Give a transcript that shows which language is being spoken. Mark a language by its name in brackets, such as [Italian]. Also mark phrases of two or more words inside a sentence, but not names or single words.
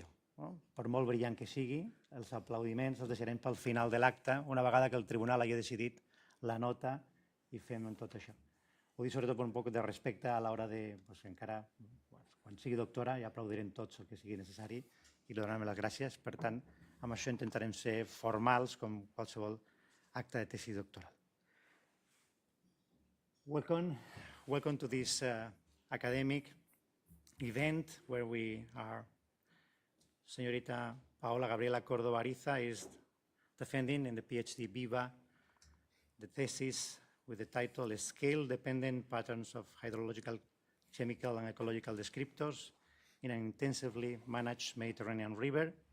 [Catalan] Per molt brillant que sigui, els aplaudiments els deixarem pel final de l'acte, una vegada que el tribunal hagi decidit la nota i fem tot això. Ho dic sobretot per un poc de respecte a l'hora de, encara, quan sigui doctora, ja aplaudirem tots el que sigui necessari i li donarem les gràcies. Per tant, amb això intentarem ser formals com qualsevol acte de tesi doctoral. [English] Welcome to this academic event where we are. [Spanish] Señorita Paola Gabriela Córdoba Ariza [English] is defending in the PhD Viva the thesis with the title Scale-Dependent Patterns of Hydrological, Chemical and Ecological Descriptors in an Intensively Managed Mediterranean River.